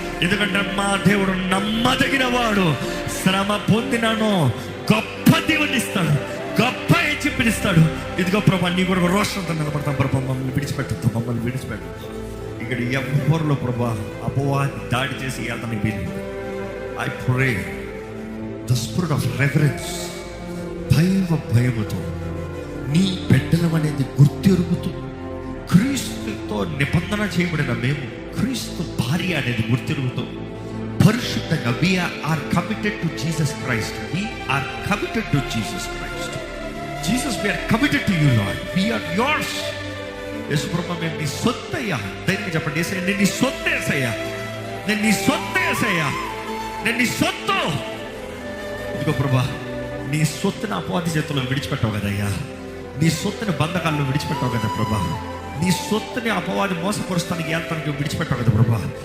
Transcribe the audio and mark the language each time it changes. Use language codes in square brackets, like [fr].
[te] ఎందుకంటే మా దేవుడు నమ్మదగిన వాడు. శ్రమ పొందినాను గొప్ప దేవుని ఇస్తాడు, గొప్ప హెచ్చింపునిస్తాడు. ఇదిగో ప్రభా, నీ కొరకు రోషంతో నిలబడతాం ప్రభా. మమ్మల్ని విడిచిపెట్టద్దు, మమ్మల్ని విడిచిపెట్టద్దు. ఇక్కడ ఎవరిలో ప్రభా అపవాది దాడి చేసి అతని వీలు. [en] I pray the spirit of reverence, [te] భయముతో నీ బిడ్డలం అనేది గుర్తెరుగుతూ, క్రీస్తుతో నిబంధన చేయబడిన మేము, క్రీస్తు భార్య అనేది గుర్తెరుగుతూ, పరిశుద్ధంగా [en] we are committed to Jesus Christ, we are committed to Jesus Christ. Jesus, we are committed to you Lord, we are yours. [te] యేసు ప్రభా, మేము నీ సొత్తయ్యా. ధైర్యంగా చెప్పండి, యేసయ్యా నేను నీ సొత్తు, యేసయ్యా నేను నీ సొత్తు, యేసయ్యా నేను నీ సొత్తు. ఇదిగో ప్రభా, నీ సొత్తుని అపవాది చేతుల్లో విడిచిపెట్టావు కదయ్యా, నీ సొత్తుని బంధకాల్లో విడిచిపెట్టావు కదా ప్రభా, నీ సొత్తుని అపవాది మోసపరుస్తానికి ఏళ్తానికి విడిచిపెట్టావు కదా ప్రభా.